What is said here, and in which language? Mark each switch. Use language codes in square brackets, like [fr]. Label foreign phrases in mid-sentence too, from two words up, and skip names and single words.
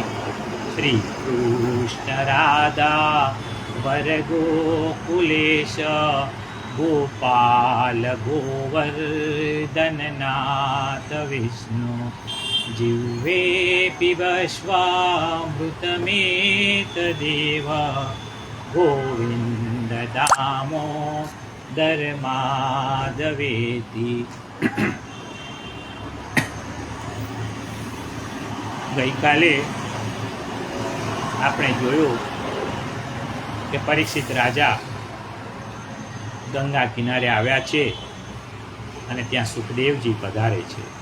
[sa] श्री कृष्ण राधा वरगोकुलेश गोपाल गोवर्धननाथ विष्णु। जिह्वे पिबस्वामृतमेतदेव गोविन्द दामोदर माधवेति। [gu] ગઈકાલે આપણે જોયું કે પરીક્ષિત રાજા ગંગા કિનારે આવ્યા છે અને ત્યાં સુખદેવજી પધારે છે.